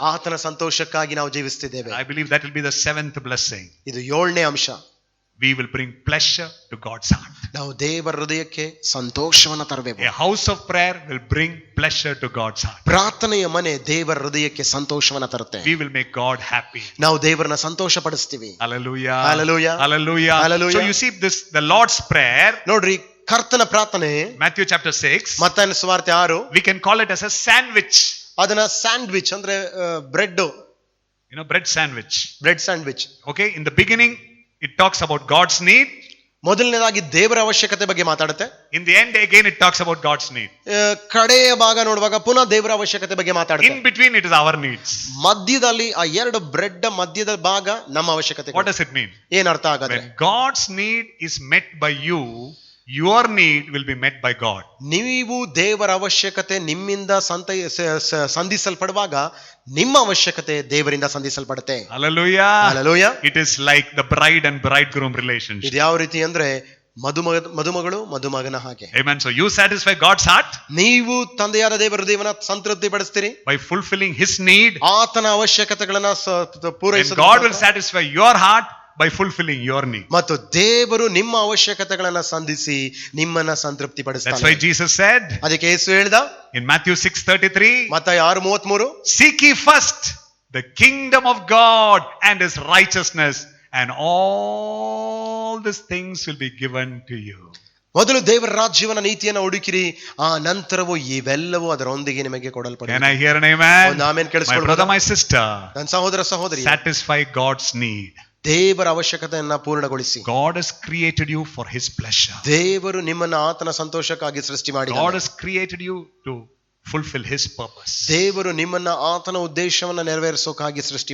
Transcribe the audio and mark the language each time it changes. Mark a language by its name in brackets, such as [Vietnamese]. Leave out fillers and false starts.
[Kannada] ಆತನ ಸಂತೋಷಕ್ಕಾಗಿ ನಾವು ಜೀವಿಸ್ತಿದ್ದೇವೆ. [English] I believe that will be the 7th blessing. [Kannada] ಇದು 7ನೇ ಅಂಶ. [English] We will bring pleasure to God's heart. [Kannada] ನಾವು ದೇವರ ಹೃದಯಕ್ಕೆ ಸಂತೋಷವನ್ನ ತರಬೇಕು. [English] A house of prayer will bring pleasure to God's heart. [Kannada] ಪ್ರಾರ್ಥನೆಯ ಮನೆ ದೇವರ ಹೃದಯಕ್ಕೆ ಸಂತೋಷವನ್ನ ತರುತ್ತೆ. [English] We will make God happy. [Kannada] ನಾವು ದೇವರನ್ನ ಸಂತೋಷ ಪಡಿಸ್ತೀವಿ. [English] Hallelujah. Hallelujah. Hallelujah. Hallelujah. So you see this, the Lord's prayer, [Kannada] ನೋಡ್ರಿ, ಕರ್ತನ ಪ್ರಾರ್ಥನೆ [English] Matthew chapter 6, [Kannada] ಮತ್ತಾಯನ ಸುವಾರ್ತೆ 6, [English] we can call it as a sandwich. [Kannada] ಅದನ್ನ ಸ್ಯಾಂಡ್ವಿಚ್ ಅಂದ್ರೆ bread [English] Bread sandwich. [Kannada] Bread sandwich. [English] Okay, in the beginning, it talks about God's need. [Kannada] ಮೊದಲನೇದಾಗಿ ದೇವರ ಅವಶ್ಯಕತೆ ಬಗ್ಗೆ ಮಾತಾಡುತ್ತೆ. [English] In the end, again, it talks about God's need. [Kannada] ಕಡೆಯ ಭಾಗ ನೋಡುವಾಗ ಪುನಃ ದೇವರ ಅವಶ್ಯಕತೆ ಬಗ್ಗೆ ಮಾತಾಡುತ್ತೆ. [English] In between, it is our needs. [Kannada] ಮಧ್ಯದಲ್ಲಿ ಆ ಎರಡು ಬ್ರೆಡ್ ಮಧ್ಯದ ಭಾಗ ನಮ್ಮ ಅವಶ್ಯಕತೆ. [English] What does it mean? [Kannada] ಏನ್ ಅರ್ಥ ಆಗುತ್ತೆ? [English] When God's need is met by you, your need will be met by God. [Kannada] ನೀವು ದೇವರ ಅವಶ್ಯಕತೆ ನಿಮ್ಮಿಂದ ಸಂಧಿಸಲ್ಪಡುವಾಗ ನಿಮ್ಮ ಅವಶ್ಯಕತೆ ದೇವರಿಂದ ಸಂಧಿಸಲ್ಪಡುತ್ತೆ. [English] Hallelujah. Hallelujah. It is like the bride and bridegroom relationship. [Kannada] ಇದು ಯಾವ ರೀತಿ ಅಂದ್ರೆ ಮದುಮಗಳು ಮದುಮಗನ ಹಾಗೆ. [English] Amen. So you satisfy God's heart. [Kannada] ನೀವು ತಂದೆಯಾದ ದೇವರ ಹೃದಯವನ್ನ ಸಂತೃಪ್ತಿ ಪಡಿಸ್ತೀರಿ [English] By fulfilling His need. [Kannada] ಆತನ ಅವಶ್ಯಕತೆಗಳನ್ನ [English] And [Kannada] ಪೂರೈಸುತ್ತಾರೆ. [English] God will satisfy your heart by fulfilling your need. [Kannada] ಮತ್ತು ದೇವರು ನಿಮ್ಮ ಅವಶ್ಯಕತೆಗಳನ್ನ ಸಂಧಿಸಿ ನಿಮ್ಮನ್ನ ಸಂತೃಪ್ತಿ [English] That's [Kannada] ಪಡಿಸ್ತಾನೆ. [English] why Jesus said [Kannada] ಅದಕ್ಕೆ ಯೇಸು ಹೇಳ್ದ [English] in Matthew 6:33, [Kannada] ಮತ್ತಾಯ 6:33, [English] seek ye first the kingdom of God and His righteousness, and all these things will be given to you. [Kannada] ಮೊದಲು ದೇವರ ರಾಜ್ಯವನ್ನ ನೀತಿಯನ್ನ ಹುಡುಕಿರಿ, ಆ ನಂತರವೂ ಇವೆಲ್ಲವೂ ಅದರೊಂದಿಗೆ ನಿಮಗೆ [English] Can [Kannada] ಕೊಡಲ್ಪಡುತ್ತದೆ. [English] I hear an amen? [Kannada] ಒಂದು ಆಮೆನ್ [English] My [Kannada] ಕೇಳಿಸ್ಕೊಳ್ಳಿ. [English] brother, my sister, [Kannada] ನನ್ನ ಸಹೋದರ ಸಹೋದರಿ, [English] satisfy God's need. [Kannada] ದೇವರ ಅವಶ್ಯಕತೆಯನ್ನ ಪೂರ್ಣಗೊಳಿಸಿ. [English] God has created you for His pleasure. [Kannada] ದೇವರು ನಿಮ್ಮನ್ನ ಆತನ ಸಂತೋಷಕ್ಕಾಗಿ ಸೃಷ್ಟಿ [English] God [Kannada] ಮಾಡಿದ್ದಾನೆ. [English] has created you to fulfill His purpose. [Kannada] ದೇವರು ನಿಮ್ಮನ್ನ ಆತನ ಉದ್ದೇಶವನ್ನ ನೆರವೇರಿಸೋಕಾಗಿ ಸೃಷ್ಟಿ